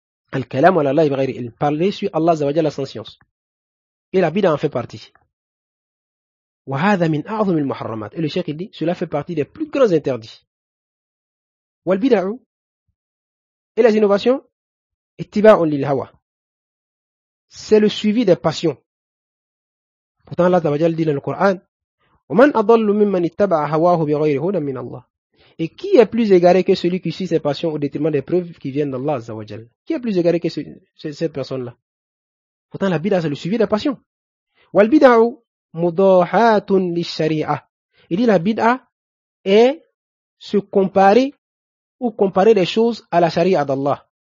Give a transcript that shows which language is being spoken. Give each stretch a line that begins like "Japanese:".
Arabic: Al-kalam ala Allah bighayri ilm,
French: parler sur Allah Azza wa Jalla sans science. Et la bid'a en fait partie.
Arabic: وهذا من أعظم المحرمات.
French: Et le cheikh il dit, cela fait partie des plus grands interdits.
Arabic: والبدع
French: et les innovations,
Arabic: اتباع للهوى.
French: C'est le suivi des passions. Pourtant Allah Ta'ala dit dans le Coran,
Arabic: ومن أضل ممن اتبع هواه بغير هدى من الله.
French: Et qui est plus égaré que celui qui suit ses passions au détriment des preuves qui viennent d'Allah Azza wa Jal? Qui est plus égaré que cette personne-là? Pourtant la bid'a c'est le suivi des passions.
Arabic: والبدع مضاحات للشريعة.
French: Il dit la bid'a est se comparer ou comparer les choses à la charia d'Allah.